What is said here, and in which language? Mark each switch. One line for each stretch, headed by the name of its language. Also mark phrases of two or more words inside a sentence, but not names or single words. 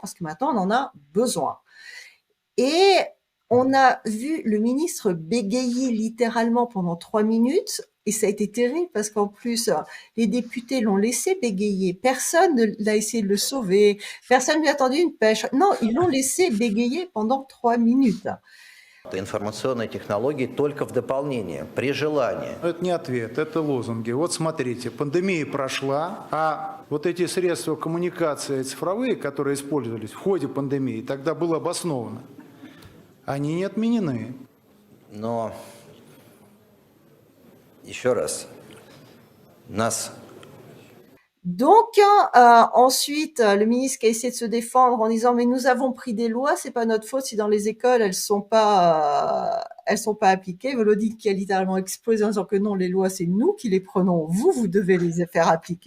French: Parce que maintenant on en a besoin». Et on a vu le ministre bégayer littéralement pendant 3 minutes et ça a été terrible parce qu'en plus, les députés l'ont laissé bégayer. Personne ne l'a essayé de le sauver. Personne lui a tendu une pêche. Non, ils l'ont laissé bégayer pendant 3 minutes.
Russian: Информационные технологии только в дополнение, при желании. Это не ответ, это лозунги. Вот смотрите, пандемия прошла, а вот эти средства коммуникации цифровые, которые использовались в ходе пандемии, тогда было обосновано, они не отменены. Но, еще раз, нас...
French: Donc, ensuite, le ministre qui a essayé de se défendre en disant: «Mais nous avons pris des lois, c'est pas notre faute si dans les écoles elles sont pas appliquées». Volodine qui a littéralement explosé en disant que non, les lois c'est nous qui les prenons, vous devez les faire appliquer.